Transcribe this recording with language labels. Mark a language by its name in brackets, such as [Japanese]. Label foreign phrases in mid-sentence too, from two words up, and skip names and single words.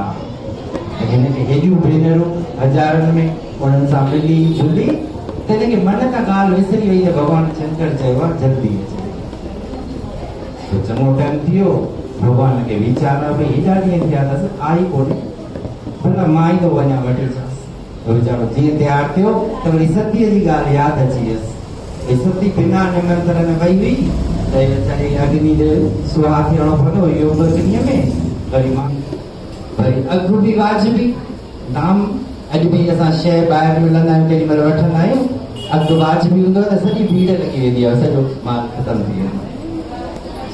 [Sindhi] हिनखे हेॾियूं भेनरूं हज़ारनि में उन्हनि सां मिली जुली तॾहिं मन का ॻाल्हि विसरी वई त भॻवान शंकर चयो आहे जल्दी अचे। तो चङो टाइम थी वियो, भॻवान खे वीचार आहे भई हेॾा ॾींहं थिया अथसि आई कोन्हे, भला मां ई थो वञा वठी अचांसि। त वीचारो जीअं तयारु थियो त वरी सतीअ जी ॻाल्हि यादि अची वियसि। भई सती बिना निमंत्रण वई हुई त वीचारे अग्नि जो सुहा थियणो पवंदो योग अग्नीअ में। वरी मां वरी अघु बि वाजिबी, दाम अॼु बि असां शइ ॿाहिरि मिलंदा आहियूं केॾी महिल वठंदा आहियूं, अघु वाजिबी हूंदो आहे त सॼी भीड़ लॻी वेंदी आहे, सॼो माल ख़तमु थी वेंदो आहे।